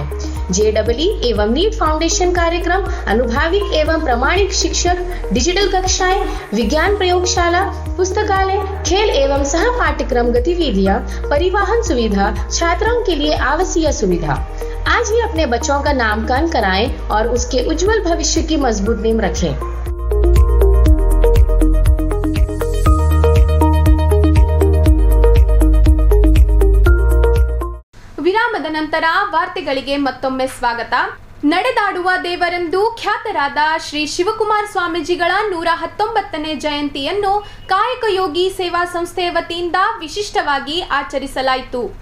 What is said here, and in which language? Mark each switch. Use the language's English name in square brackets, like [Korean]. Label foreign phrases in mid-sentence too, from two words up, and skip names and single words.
[Hindi] JEE एवं नीट फाउंडेशन कार्यक्रम, अनुभवी एवं प्रामाणिक शिक्षक, डिजिटल कक्षाएं, विज्ञान प्रयोगशाला, पुस्तकालय, खेल एवं सह पाठ्यक्रम गतिविधियां, परिवहन सुविधा, छात्रों के लिए आवासीय सुविधा. आज ही अपने बच्चों का नामकरण कराएं और उसके उज्जवल भविष्य की मजबूत नींव रखें. [Kannada] ವಿರಾಮದ ನಂತರ ವಾರ್ತೆಗಳಿಗೆ ಮತ್ತೊಮ್ಮೆ ಸ್ವಾಗತ. ನಡೆದಾಡುವ ದೇವರೆಂದು ಖ್ಯಾತರಾದ ಶ್ರೀ ಶಿವಕುಮಾರ ಸ್ವಾಮೀಜಿಗಳ 119ನೇ ಜಯಂತಿಯನ್ನು ಕಾಯಕಯೋಗಿ ಸೇವಾ ಸಂಸ್ಥೆಯ ವತಿಯಿಂದ ವಿಶಿಷ್ಟವಾಗಿ ಆಚರಿಸಲಾಯಿತು.